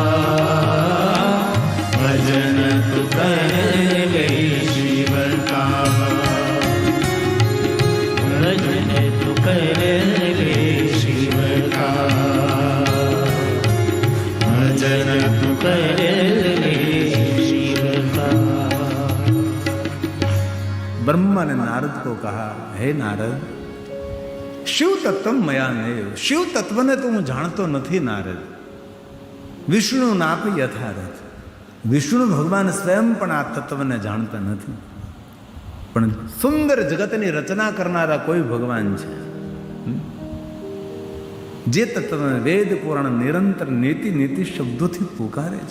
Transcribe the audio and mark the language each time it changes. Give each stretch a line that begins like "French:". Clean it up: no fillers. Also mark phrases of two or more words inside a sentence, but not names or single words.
Hindi: भजन तू कर ले शिव का, भजन तू कर ले शिव का, भजन तू कर ले शिव का। ब्रह्मा ने नारद को कहा, हे नारद, शिव तत्व
Sanskrit: मया नैव,
Gujarati: શિવ તત્વ ને તો હું જાણતો નથી નારદ.
Sanskrit: विष्णु नापी यथारथ,
Gujarati: વિષ્ણુ ભગવાન સ્વયં પણ આ તત્વને જાણતા નથી. પણ સુંદર જગતની રચના કરનારા કોઈ ભગવાન છે. જે તત્વને વેદ પુરાણ નિરંતર નેતિ નેતિ શબ્દોથી પુકારે છે.